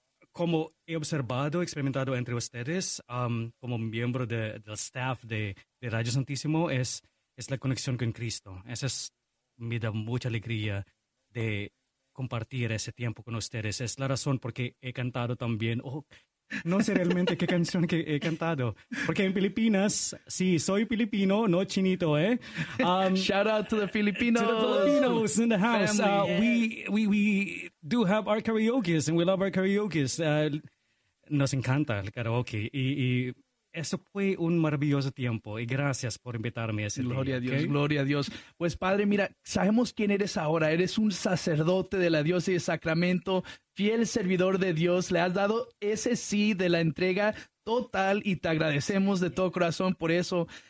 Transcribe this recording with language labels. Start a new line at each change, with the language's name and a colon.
Spanish: Como he observado, experimentado entre ustedes, como miembro del staff de Radio Santísimo, es la conexión con Cristo. Eso me da mucha alegría de compartir ese tiempo con ustedes. Es la razón por qué he cantado también. No sé realmente qué canción que he cantado. Porque en Filipinas, sí, soy filipino, no chinito, ¿eh?
English: Shout out to the Filipinos. To the Filipinos in the house. We do have our karaoke and we love our karaoke.
Spanish: Nos encanta el karaoke. Y eso fue un maravilloso tiempo. Y gracias por invitarme a ese Gloria día, a Dios, ¿okay? Gloria a Dios. Pues, Padre, mira, sabemos quién eres ahora. Eres un sacerdote de la diócesis de Sacramento, fiel servidor de Dios, le has dado ese sí de la entrega total y te agradecemos de todo corazón por eso.